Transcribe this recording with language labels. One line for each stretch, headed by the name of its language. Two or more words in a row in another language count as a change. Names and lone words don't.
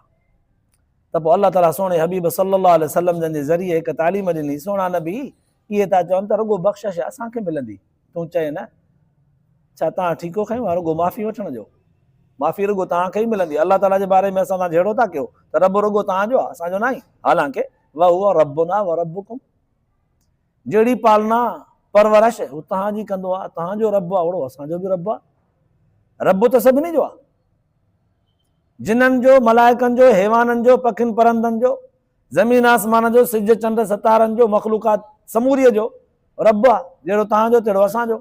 Sindhi: त पोइ अलाह ताला सोणे हबीब
Arabic: صلى الله عليه وسلم
Sindhi: जन जे ज़रिए हिकु तालीम ॾिनी, सोना नबी इहे था चवनि त रुॻो बख़्शिश असांखे मिलंदी, तूं चए न छा तव्हां ठीको खयूं आहे रुॻो माफ़ी वठण जो, माफ़ी रुॻो तव्हांखे ई मिलंदी। अलाह ताला जे बारे में असां जहिड़ो था कयो त रब रुॻो तव्हांजो आहे, असांजो न आहे। हालांकि उहो
Arabic: ربنا وربكم,
Sindhi: जहिड़ी पालना परवरिश हू तव्हांजी कंदो आहे, तव्हांजो रब आहे ओड़ो असांजो बि रब आहे। रब त सभिनी जो आहे, जिन्हनि जो, मलाइकनि जो, हैवाननि जो, पखियुनि परंदनि जो, ज़मीन आसमान जो, सिज चंड सितारनि जो, मख़लूक़ात समूरीअ जो रब आहे, जहिड़ो तव्हांजो तहिड़ो असांजो।